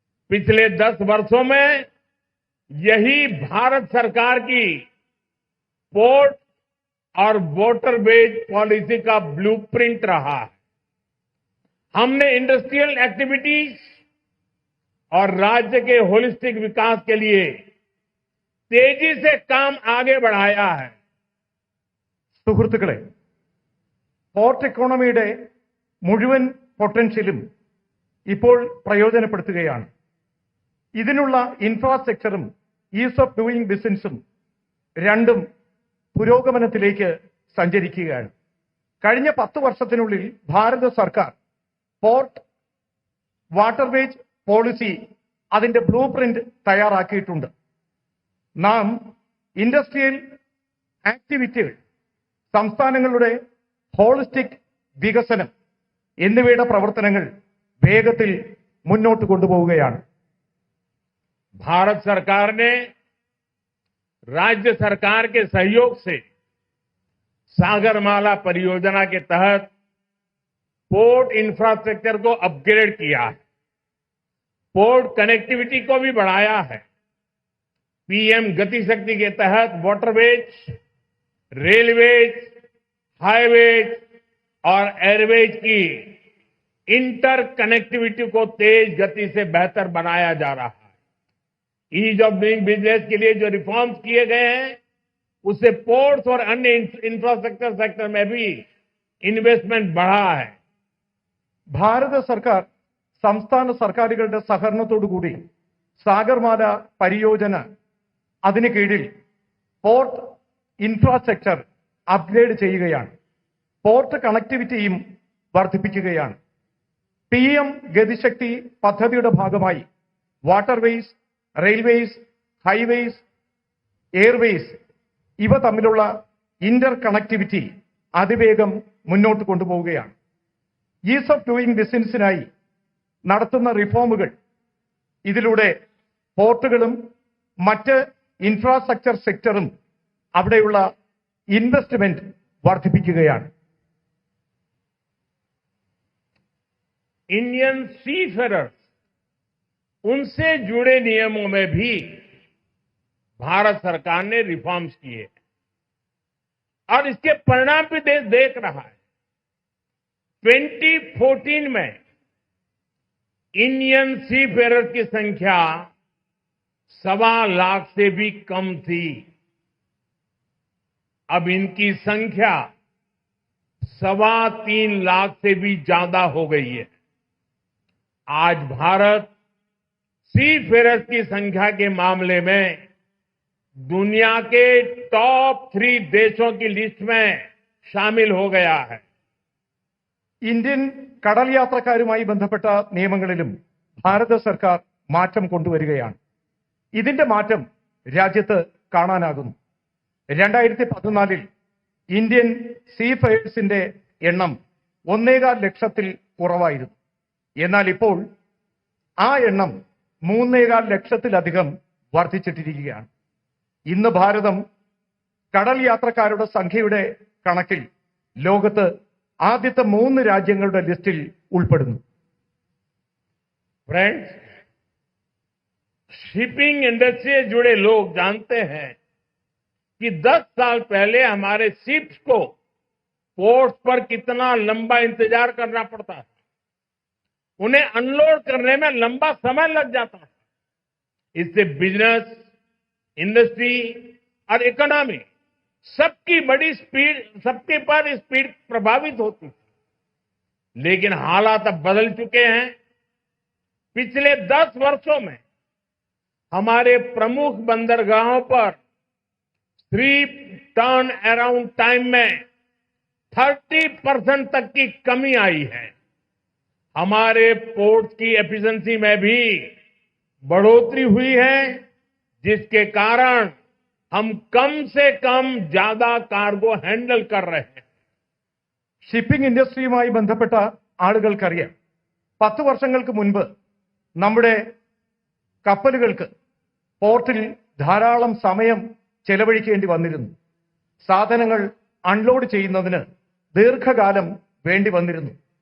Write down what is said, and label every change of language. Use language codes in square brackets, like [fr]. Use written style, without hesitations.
[hi] पिछले 10 वर्षों में यही भारत सरकार की पोर्ट और वाटरवेज पॉलिसी का ब्लूप्रिंट रहा है. हमने इंडस्ट्रियल एक्टिविटीज और राज्य के होलिस्टिक विकास के लिए तेजी से काम आगे बढ़ाया है. [ml] സുഹൃത്തുക്കളെ, പോർട്ട് ഇക്കോണമിയുടെ മുഴുവൻ പൊട്ടൻഷ്യലും ഇപ്പോൾ പ്രയോജനപ്പെടുത്തുകയാണ്. ഇതിനുള്ള ഇൻഫ്രാസ്ട്രക്ചറും ഈസ് ഓഫ് ഡൂയിങ് ബിസിനസും രണ്ടും പുരോഗമനത്തിലേക്ക് സഞ്ചരിക്കുകയാണ്. കഴിഞ്ഞ 10 വർഷത്തിനുള്ളിൽ ഭാരത സർക്കാർ പോർട്ട് വാട്ടർവേജ് പോളിസി അതിന്റെ ബ്ലൂ പ്രിന്റ് തയ്യാറാക്കിയിട്ടുണ്ട്. നാം ഇൻഡസ്ട്രിയൽ ആക്ടിവിറ്റികൾ, സംസ്ഥാനങ്ങളുടെ ഹോളിസ്റ്റിക് വികസനം എന്നിവയുടെ പ്രവർത്തനങ്ങൾ വേഗത്തിൽ മുന്നോട്ട് കൊണ്ടുപോവുകയാണ്. [hi] भारत सरकार ने राज्य सरकार के सहयोग से सागरमाला परियोजना के तहत पोर्ट इंफ्रास्ट्रक्चर को अपग्रेड किया है, पोर्ट कनेक्टिविटी को भी बढ़ाया है. पीएम गति शक्ति के तहत वाटरवेज, रेलवेज, हाईवेज और एयरवेज की इंटर कनेक्टिविटी को तेज गति से बेहतर बनाया जा रहा है. ईज ऑफ डूइंग बिजनेस के लिए जो रिफॉर्म्स किए गए हैं, उससे पोर्ट्स और अन्य इंफ्रास्ट्रक्चर सेक्टर में भी इन्वेस्टमेंट बढ़ा है. [ml] ഭാരത സർക്കാർ സംസ്ഥാന സർക്കാരുകളുടെ സഹകരണത്തോടുകൂടി സാഗർമാല പരിയോജന അതിന് കീഴിൽ പോർട്ട് ഇൻഫ്രാസ്ട്രക്ചർ അപ്ഗ്രേഡ് ചെയ്യുകയാണ്. പോർട്ട് കണക്ടിവിറ്റിയും വർദ്ധിപ്പിക്കുകയാണ്. PM ഗതിശക്തി പദ്ധതിയുടെ ഭാഗമായി വാട്ടർവേസ്, റെയിൽവേസ്, ഹൈവേസ്, എയർവേസ് ഇവ തമ്മിലുള്ള ഇന്റർ കണക്ടിവിറ്റി അതിവേഗം മുന്നോട്ട് കൊണ്ടുപോവുകയാണ്. ഈസ് ഓഫ് ഡൂയിങ് ബിസിനസിനായി നടത്തുന്ന റിഫോമുകൾ ഇതിലൂടെ പോർട്ടുകളും മറ്റ് ഇൻഫ്രാസ്ട്രക്ചർ സെക്ടറും അവിടെയുള്ള ഇൻവെസ്റ്റ്മെന്റ് വർദ്ധിപ്പിക്കുകയാണ്. [hi] इंडियन सीफेरर्स, उनसे जुड़े नियमों में भी भारत सरकार ने रिफॉर्म्स किए और इसके परिणाम भी देश देख रहा है. 2014 में इंडियन सी फेरर्स की संख्या 1.25 लाख से भी कम थी। अब इनकी संख्या 3.25 लाख से भी ज्यादा हो गई है। आज भारत सी फेरर्स की संख्या के मामले में दुनिया के टॉप 3 देशों की लिस्ट में शामिल हो गया है। [ml] ഇന്ത്യൻ കടൽ യാത്രക്കാരുമായി ബന്ധപ്പെട്ട നിയമങ്ങളിലും ഭാരത സർക്കാർ മാറ്റം കൊണ്ടുവരികയാണ്. ഇതിന്റെ മാറ്റം രാജ്യത്ത് കാണാനാകുന്നു. 2014 ഇന്ത്യൻ സീഫെയേഴ്സിന്റെ എണ്ണം 1.25 ലക്ഷത്തിൽ കുറവായിരുന്നു. എന്നാൽ ഇപ്പോൾ ആ എണ്ണം 3.25 ലക്ഷത്തിലധികം വർദ്ധിച്ചിട്ടിരിക്കുകയാണ്. ഇന്ന് ഭാരതം കടൽ യാത്രക്കാരുടെ സംഖ്യയുടെ കണക്കിൽ ലോകത്ത് ആദ്യത്തെ 3 രാജ്യങ്ങളുടെ ലിസ്റ്റിൽ ഉൾപ്പെടുന്നു. [hi] फ्रेंड्स, शिपिंग इंडस्ट्री से जुड़े लोग जानते हैं कि 10 साल पहले हमारे शिप्स को पोर्ट पर कितना लंबा इंतजार करना पड़ता था। उन्हें अनलोड करने में लंबा समय लग जाता था। इससे बिजनेस, इंडस्ट्री और इकोनॉमी सबकी पर स्पीड प्रभावित होती थी। लेकिन हालात अब बदल चुके हैं। पिछले 10 वर्षों में हमारे प्रमुख बंदरगाहों पर 3 टर्न अराउंड टाइम में 30% तक की कमी आई है। हमारे पोर्ट की एफिशिएंसी में भी बढ़ोतरी हुई है, जिसके कारण हम कम से कम ज्यादा कार्गो हैंडल कर रहे हैं. [ml] ഷിപ്പിംഗ് ഇൻഡസ്ട്രിയുമായി ബന്ധപ്പെട്ട ആളുകൾക്കറിയാം, 10 വർഷങ്ങൾക്ക് മുൻപ് നമ്മുടെ കപ്പലുകൾക്ക് പോർട്ടിൽ ധാരാളം സമയം ചെലവഴിക്കേണ്ടി വന്നിരുന്നു. സാധനങ്ങൾ അൺലോഡ് ചെയ്യുന്നതിന് ദീർഘകാലം വേണ്ടി വന്നിരുന്നു.